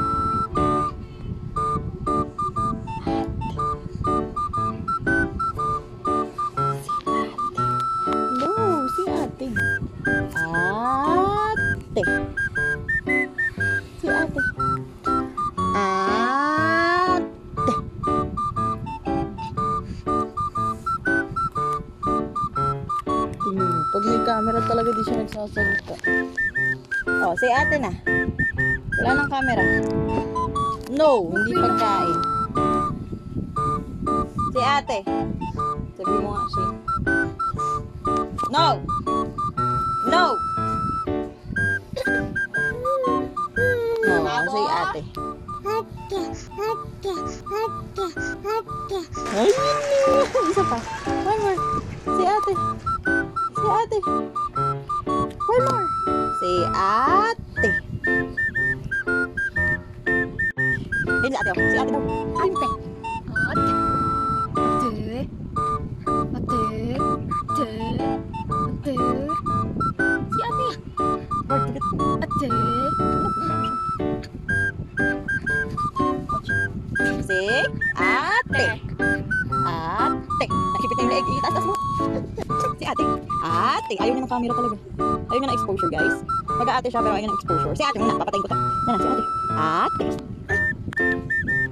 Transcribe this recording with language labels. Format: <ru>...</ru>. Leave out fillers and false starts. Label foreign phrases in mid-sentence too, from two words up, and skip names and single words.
<tl>No, si ate. Ate. Si ate. Ate. Pag may camera talaga di siya nagsasalita. Oh, si ate na. Wala nang camera. No, hindi pagkain. Si ate. Sabi mo nga siya. No! No! No, si ate. Ay, isa pa.</tl> <en>One more.</en> <tl>Si ate. Si ate.</tl> <en>One more.</en> <tl>Si ate. Ayun si ate. Si ate daw. Ate. Si ate. Si ate. Ate. Nakipit na yung leeg. Itaas mo. Si ate. Ate. Ayaw niya ng camera talaga. Ayaw niya ng exposure, guys. Mag-aate siya pero ayaw niya ng exposure. Si ate muna. Papatayin ko to. Yan na, si ate. Ate.</tl>